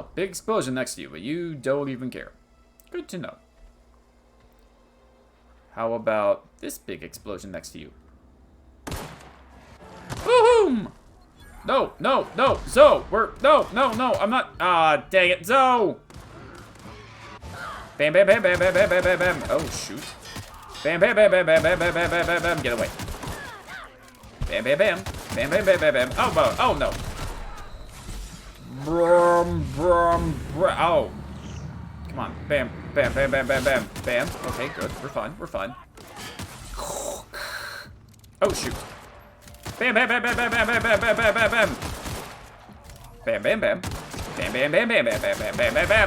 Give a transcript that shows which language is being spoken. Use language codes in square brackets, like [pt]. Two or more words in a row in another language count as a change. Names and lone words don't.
[en] Big explosion next to you, but you don't even care. Good to know. How about this big explosion next to you? Boom! No, no, no, Zoe, no, I'm not, dang it, Zoe! Bam, bam, bam, bam, bam, bam, bam, bam, bam, oh, shoot. Bam, bam, bam, bam, bam, bam, bam, bam, bam, bam, bam, get away. Bam, bam, bam, bam, bam, bam, bam, bam, oh, no. Brum, brum, brum, oh. Come on, bam, bam, bam, bam, bam, bam, bam, okay, good, we're fine. Oh, shoot. Bam, bam, bam, bam, bam, bam, bam, bam, bam, bam, bam, bam. Bam, bam, bam. Bam, bam, bam, bam, bam, bam, bam, bam, bam, bam.